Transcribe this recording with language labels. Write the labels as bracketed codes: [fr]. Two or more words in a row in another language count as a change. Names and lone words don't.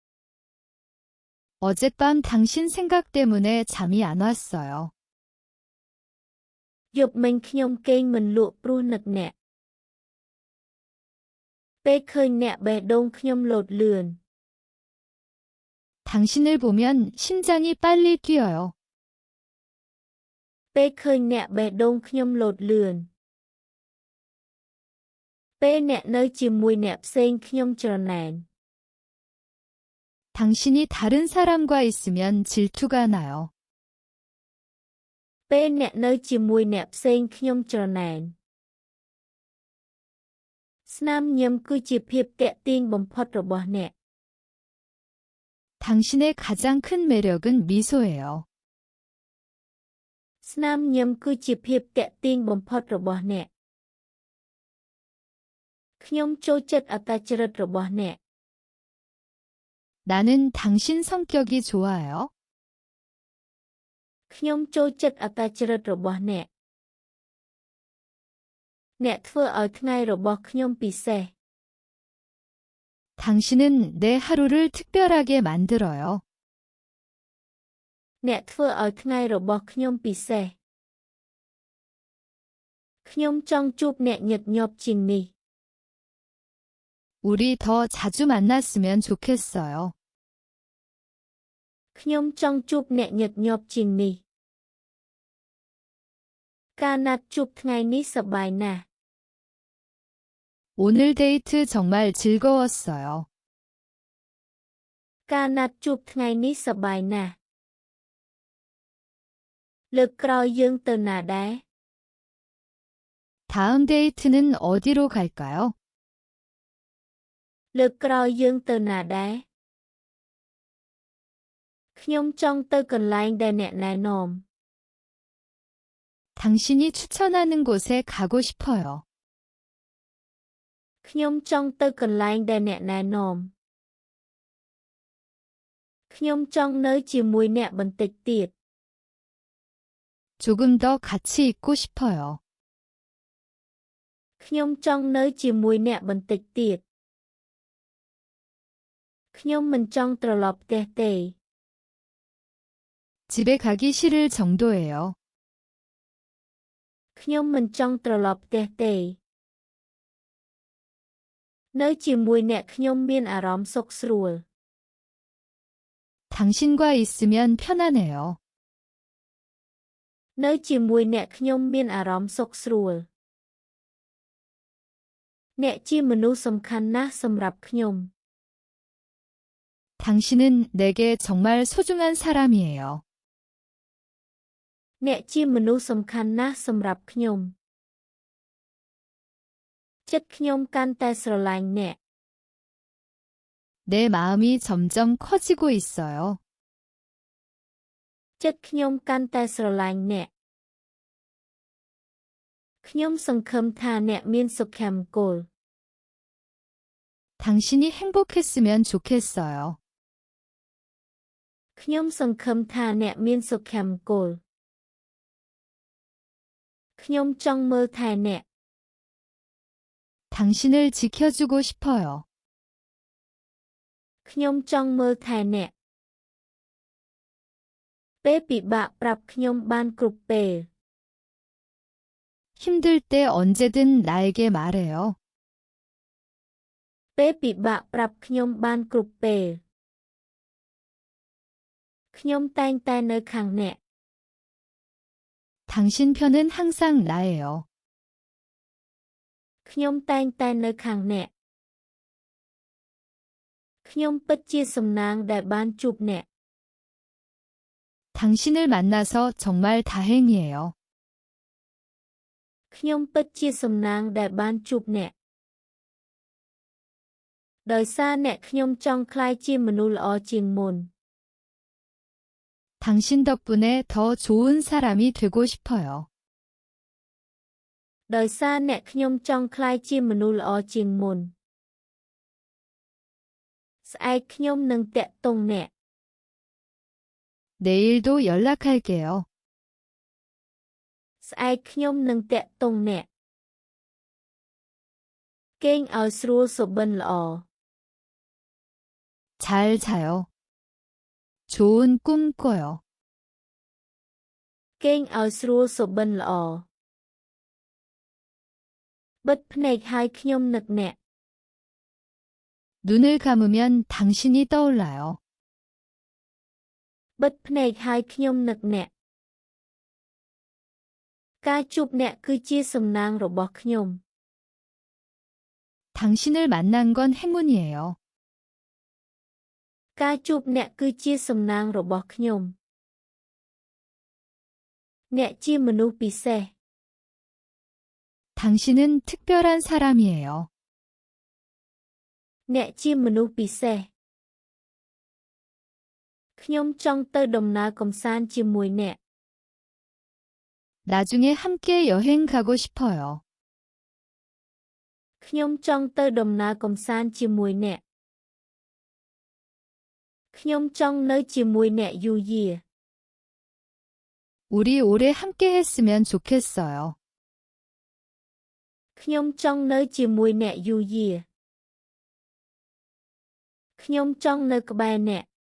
[ko] 어젯밤 당신 생각 때문에 잠이 안 왔어요. [km] យប់មិញខ្ញុំគេងមិនលក់ព្រោះនឹកអ្នក ពេលឃើញអ្នកបេះដូងខ្ញុំលោតលឿន [ko] 당신을 보면 심장이 빨리 뛰어요. [km] ពេលឃើញអ្នកបេះដូងខ្ញុំលោតលឿន ពេលអ្នកនៅជាមួយអ្នកផ្សេងខ្ញុំច្រណែន [ko] 당신이 다른 사람과 있으면 질투가 나요. [km] ពេលអ្នកនៅជាមួយអ្នកផ្សេងខ្ញុំច្រណែន ស្នាមញឹមគឺជាភាពទាក់ទាញបំផុតរបស់អ្នក [ko] 당신의 가장 큰 매력은 미소예요. [km] ស្នាមញឹមគឺជាភាពទាក់ទាញបំផុតរបស់អ្នក ខ្ញុំចូលចិត្តអត្តចរិតរបស់អ្នក [ko] 나는 당신 성격이 좋아요. [km] ខ្ញុំចូលចិត្តអត្តចរិតរបស់អ្នក អ្នកធ្វើឲ្យថ្ងៃរបស់ខ្ញុំពិសេស [ko] 당신은 내 하루를 특별하게 만들어요. [km] អ្នកធ្វើឲ្យថ្ងៃរបស់ខ្ញុំពិសេស ខ្ញុំចង់ជួបអ្នកញឹកញាប់ជាងនេះ [ko] 우리 더 자주 만났으면 좋겠어요. [km] ខ្ញុំចង់ជួបអ្នកញឹកញាប់ជាងនេះ ការណាត់ជួបថ្ងៃនេះសប្បាយណាស់ [ko] 오늘 데이트 정말 즐거웠어요. [km] ការណាត់ជួបថ្ងៃនេះសប្បាយណាស់ លើកក្រោយយើងទៅណាដែរ [ko] 다음 데이트는 어디로 갈까요? [km] លើកក្រោយយើងទៅណាដែរ ខ្ញុំចង់ទៅកន្លែងដែលអ្នកណែនាំ [ko] 당신이 추천하는 곳에 가고 싶어요. [km] ខ្ញុំចង់ទៅកន្លែងដែលអ្នកណែនាំ ខ្ញុំចង់នៅជាមួយអ្នកបន្តិចទៀត [ko] 조금 더 같이 있고 싶어요. [km] ខ្ញុំចង់នៅជាមួយអ្នកបន្តិចទៀត ខ្ញុំមិនចង់ត្រឡប់ផ្ទះទេ [ko] 집에 가기 싫을 정도예요. [km] ខ្ញុំមិនចង់ត្រឡប់ផ្ទះទេ នៅជាមួយអ្នកខ្ញុំមានអារម្មណ៍សុខស្រួល [ko] 당신과 있으면 편하네요. [km] នៅជាមួយអ្នកខ្ញុំមានអារម្មណ៍សុខស្រួល អ្នកជាមនុស្សសំខាន់ណាស់សម្រាប់ខ្ញុំ [ko] 당신은 내게 정말 소중한 사람이에요. [km] អ្នកជាមនុស្សសំខាន់ណាស់សម្រាប់ខ្ញុំ ចិត្តខ្ញុំកាន់តែស្រឡាញ់អ្នក [ko] 내 마음이 점점 커지고 있어요. [km] ចិត្តខ្ញុំកាន់តែស្រឡាញ់អ្នក ខ្ញុំសង្ឃឹមថាអ្នកមានសុភមង្គល [ko] 당신이 행복했으면 좋겠어요. [km] ខ្ញុំសង្ឃឹមថាអ្នកមានសុភមង្គល ខ្ញុំចង់មើលថែអ្នក [ko] 당신을 지켜주고 싶어요. [km] ខ្ញុំចង់មើលថែអ្នក ពេលពិបាកប្រាប់ខ្ញុំបានគ្រប់ពេល [ko] 힘들 때 언제든 나에게 말해요. [km] ពេលពិបាកប្រាប់ខ្ញុំបានគ្រប់ពេល ខ្ញុំតែងតែនៅខាងអ្នក [ko] 당신 편은 항상 나예요. [km] ខ្ញុំតែងតែនៅខាងអ្នក ខ្ញុំពិតជាសំណាងដែលបានជួបអ្នក [ko] 당신을 만나서 정말 다행이에요. [km] ខ្ញុំពិតជាសំណាងដែលបានជួបអ្នក ដោយសារអ្នកខ្ញុំចង់ក្លាយជាមនុស្សល្អជាងមុន [ko] 당신 덕분에 더 좋은 사람이 되고 싶어요. [km] ដោយសារអ្នកខ្ញុំចង់ក្លាយជាមនុស្សល្អជាងមុន ស្អែកខ្ញុំនឹងតាក់ទងអ្នក [ko] 내일도 연락할게요. [km] ស្អែកខ្ញុំនឹងតាក់ទងអ្នក គេងឲ្យស្រួលសុបិនល្អ [ko] 잘 자요. 좋은 꿈 꿔요. [km] គេងឲ្យស្រួលសុបិនល្អ បិទភ្នែកហើយខ្ញុំនឹកអ្នក [ko] 눈을 감으면 당신이 떠올라요. [km] បិទភ្នែកហើយខ្ញុំនឹកអ្នក ការជួបអ្នកគឺជាសំណាងរបស់ខ្ញុំ [ko] 당신을 만난 건 행운이에요. [km] ការជួបអ្នកគឺជាសំណាងរបស់ខ្ញុំ អ្នកជាមនុស្សពិសេស [ko] 당신은 특별한 사람이에요. [km] អ្នកជាមនុស្សពិសេស ខ្ញុំចង់ទៅដំណើរកម្សាន្តជាមួយអ្នក [ko] 나중에 함께 여행 가고 싶어요. [km] ខ្ញុំចង់ទៅដំណើរកម្សាន្តជាមួយអ្នក ខ្ញុំចង់នៅជាមួយអ្នកយូរយារ [ko] 우리 오래 함께 했으면 좋겠어요. [km] ខ្ញុំចង់នៅជាមួយអ្នកយូរយារ ខ្ញុំចង់នៅក្បែរអ្នក